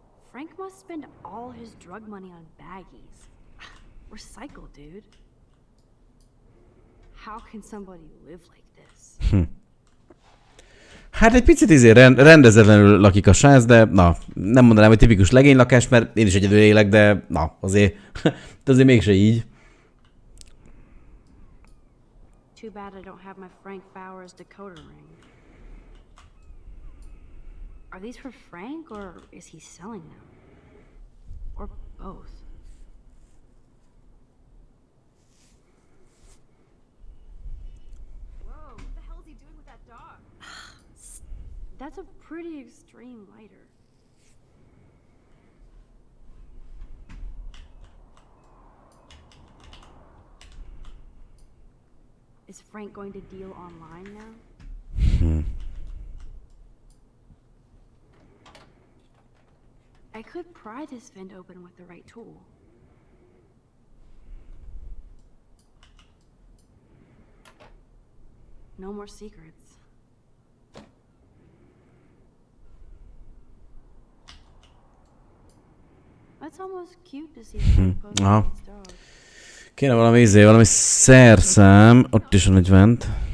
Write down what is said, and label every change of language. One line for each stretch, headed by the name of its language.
English: Frank must spend all his drug money on baggies. Recycle, dude. How can somebody live like this?
Hungarian: Hát egy picit rendezetlenül lakik a srác, de na, nem mondanám, hogy tipikus legénylakás, mert én is egyedül élek, de na, azért, de azért mégse így.
English: Too bad I don't have my Frank Bowers decoder ring. Are these for Frank, or is he selling them? Or both? Whoa, what the hell is he doing with that dog? That's a pretty extreme lighter. Is Frank going to deal online now? I could pry this vent open with the right tool. No more secrets. That's almost cute to see Frank pose with his dog.
Hungarian: Kéne valami szerszám, ott is van egy vent.